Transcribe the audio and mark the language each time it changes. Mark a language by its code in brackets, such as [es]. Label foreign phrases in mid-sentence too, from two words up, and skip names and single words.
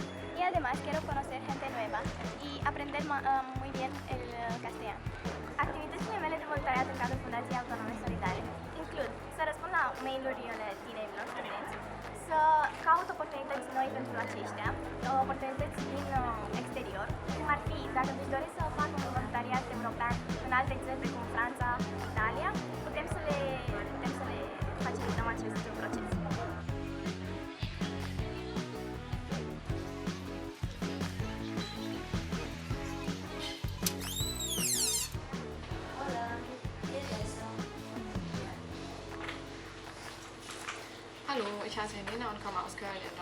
[es] Y además quiero conocer gente nueva y aprender muy bien el castellano. [ro] Activități mele de voluntariat în cadrul Fundației Autonome Solidare includ să răspund la mail-urile tinerilor studenți, să caut oportunități noi pentru aceștia, oportunități din exterior, cum ar fi, dacă își doresc să facă un voluntariat european în alte țări precum Franța, Italia, putem să le facilităm acest proces. [de] Hallo, ich heiße Helena und komme aus Köln in